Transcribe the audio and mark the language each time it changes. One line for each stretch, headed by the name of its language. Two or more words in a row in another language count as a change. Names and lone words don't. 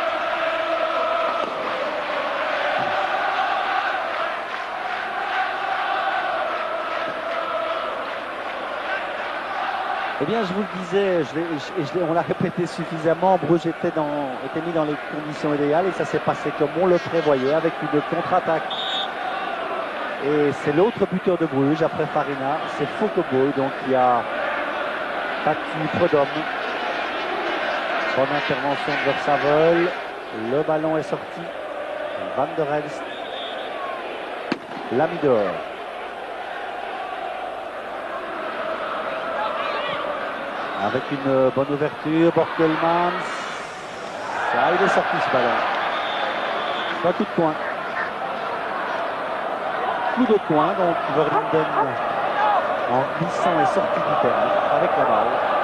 French: Eh bien, je vous le disais, on l'a répété suffisamment, Bruges était mis dans les conditions idéales et ça s'est passé comme on le prévoyait avec une contre-attaque. Et c'est l'autre buteur de Bruges après Farina, c'est Fouke Bouille, donc qui a battu Prudhomme. Bonne intervention de Versavel, le ballon est sorti. Van der Elst l'a mis dehors. Avec une bonne ouverture, Borkelmans. Ah, il est sorti ce ballon. Un coup de poing. Coup de poing, donc Verlinden en glissant est sorti du terrain avec la balle.